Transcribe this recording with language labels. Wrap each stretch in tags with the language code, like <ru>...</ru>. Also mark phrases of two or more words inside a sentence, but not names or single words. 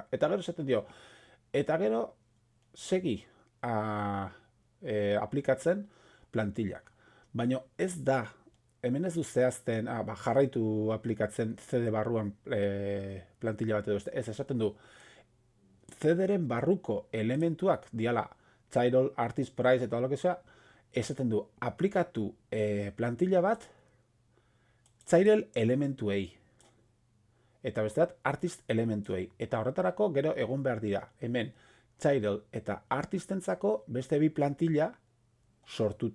<eu>Eta gero esaten dio, eta gero segi aplikatzen plantillak. Baina ez da, hemen ez du zehazten, jarraitu aplikatzen CD barruan plantilla bat edo ez esaten du, CD-ren barruko elementuak diala title, artist, price eta</eu> <es>lo que sea,</es> <eu>esaten du aplikatu plantilla bat title elementuei. Eta beste bat artist elementuei. Eta horretarako gero egon behar dira. Hemen title eta artistentzako beste bi plantilla sortuta.</eu>